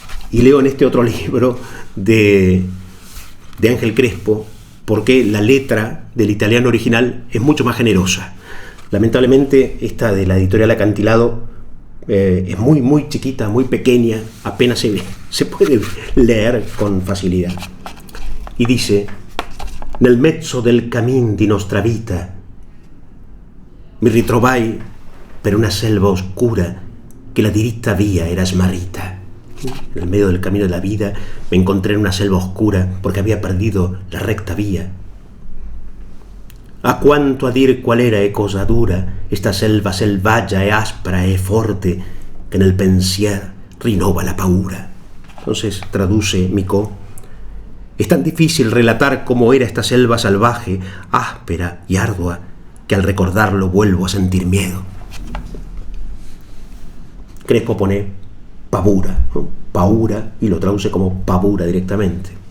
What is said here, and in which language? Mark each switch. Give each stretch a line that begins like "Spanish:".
Spanish: Y leo en este otro libro de Ángel Crespo, porque la letra del italiano original es mucho más generosa. Lamentablemente esta de la editorial Acantilado es muy, muy chiquita, muy pequeña, apenas se puede leer con facilidad. Y dice:
Italian: nel mezzo del cammin di nostra vita mi ritrovai per una selva oscura che la diritta via era smarrita.
Spanish: En el medio del camino de la vida me encontré en una selva oscura porque había perdido la recta vía.
Italian: A quanto a dir qual era e cosa dura esta selva selvaggia e aspra e forte che nel pensier rinnova la paura.
Spanish: Entonces traduce Micó: es tan difícil relatar cómo era esta selva salvaje, áspera y ardua, que al recordarlo vuelvo a sentir miedo. Crespo pone pavura, ¿no? Paura, y lo traduce como pavura directamente.